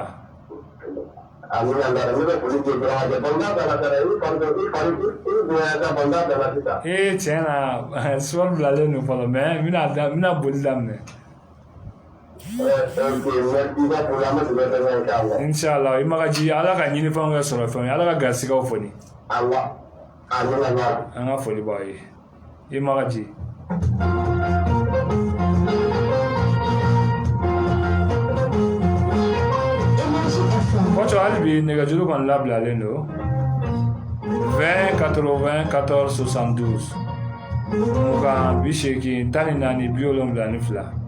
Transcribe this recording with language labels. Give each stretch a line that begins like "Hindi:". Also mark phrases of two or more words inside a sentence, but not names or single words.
Bambara: Amin Allah, ne bɛ foli kɛ dɔrɔn a kɛ banda bɛɛ la dɛ i bonya ka banda bɛɛ la sisan. Tiɲɛ na suwali bilalen don fɔlɔ mais n bɛna boli daminɛ. Inshallah i Magaji Ala ka ɲinifɛnw kɛ sɔrɔ fɛnw ye Ala ka garisigɛw foni. Allah. Amin Allah. An ka foli b'aw ye. I Magaji. Kɔcɔ hali bi nɛgɛjuru kɔni labilalen don 20 80 14 72 mugan 80 14 72